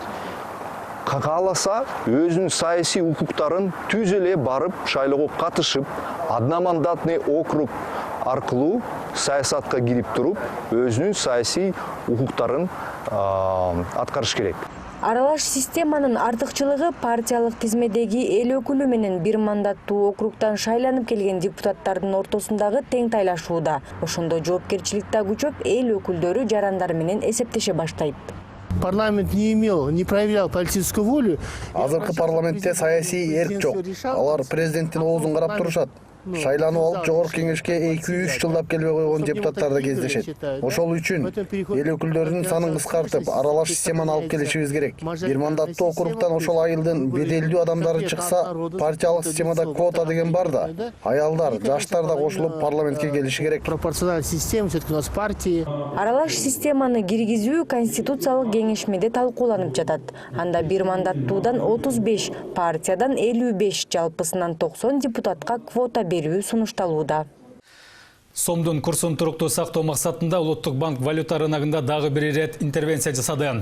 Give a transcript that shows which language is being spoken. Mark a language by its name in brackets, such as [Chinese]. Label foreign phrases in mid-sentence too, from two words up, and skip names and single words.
[Kyrgyz] Кааласа өзүнүн саясий укуктарын түз эле барып шайлоого катышып, [Russian] одномандатный округ [Kyrgyz] аркылуу саясатка кирип туруп, өзүнүн саясий укуктарын аткарыш керек. Аралаш системанын артыкчылыгы партиялык тизмедеги эл өкүлү менен бир мандаттуу округтан шайланып келген депутаттардын ортосундагы тең тайлашууда. Ошондо жоопкерчилик да күчөп, эл өкүлдөрү жарандар менен эсептеше баштайт. [Russian] Парламент не проявлял политическую волю. [Kyrgyz] Азыркы парламентте саясий эрк жок. Алар президенттин оозун карап турушат. Шайланып алып жогорку кеңешке 2-3 жылдап келбей койгон депутаттар да кездешет. Ошол үчүн эл өкүлдөрүнүн санын кыскартып, аралаш системаны алып келишибиз керек. Бир мандаттуу округтан ошол айылдын беделдүү адамдары чыкса, партиялык системада квота деген бар да. Аялдар, жаштар да кошулуп парламентке келиши керек. [Russian] Пропорциональная система, все-таки у нас партии. [Kyrgyz] Аралаш системаны киргизүү Конституциялык кеңешмеде талкууланып жатат. Анда бир мандаттуудан 35, партиядан 55, жалпысынан 90 депутатка квота берүү сунушталууда. Сомдун курсун туруктуу сактоо максатында Улуттук банк валюта рыногунда дагы бир ирет интервенция жасады.